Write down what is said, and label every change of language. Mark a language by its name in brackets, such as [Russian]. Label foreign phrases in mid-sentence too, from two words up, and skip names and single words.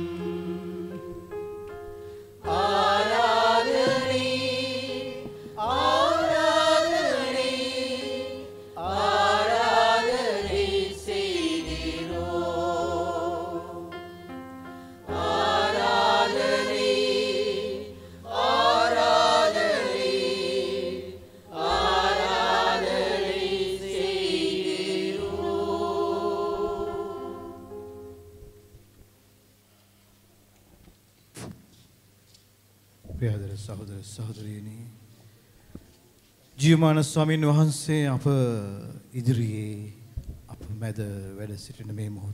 [Tamil] ஆராதனை ஆராதனை ஆராதனை செய்கிறோம் ஆராதனை ஆராதனை ஆராதனை செய்கிறோம் [Sinhala] ප්‍රියදර සහෝදර සහෝදරියනි ජීවමාන ස්වාමීන් වහන්සේ අප ඉදිරියේ අප මැද වැඩ සිටින මේ මොහොත